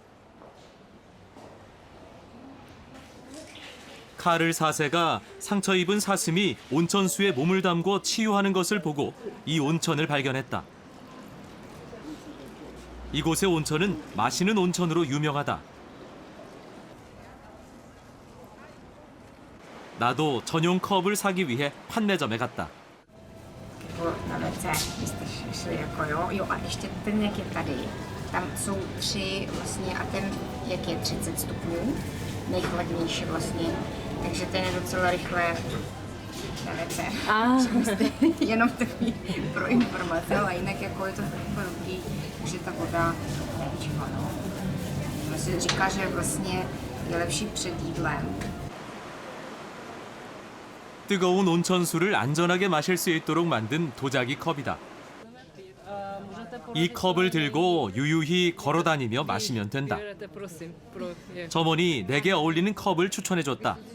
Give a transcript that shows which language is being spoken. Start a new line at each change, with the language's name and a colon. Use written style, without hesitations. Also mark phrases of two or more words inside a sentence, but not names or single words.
Korean: 카를 4세가 상처 입은 사슴이 온천수에 몸을 담궈 치유하는 것을 보고 이 온천을 발견했다. 이곳의 온천은 마시는 온천으로 유명하다. 나도 전용 컵을 사기 위해 판매점에 갔다.
Czech: Na WC, vy jste šli jako jo, jo a ještě ten, jak je tady, tam jsou 3 vlastně a ten, jak je 30 stupňů, nejchladnější vlastně, takže ten je docela rychle na WC. Jenom takový pro informace, ale jinak jako je to jako dobrý, že ta voda nečivá, no. Vlastně říká, že vlastně je lepší před jídlem.
Korean: 뜨거운 온천수를 안전하게 마실 수 있도록 만든 도자기 컵이다. 이 컵을 들고 유유히 걸어 다니며 마시면 된다. 점원이 내게 어울리는 컵을 추천해줬다.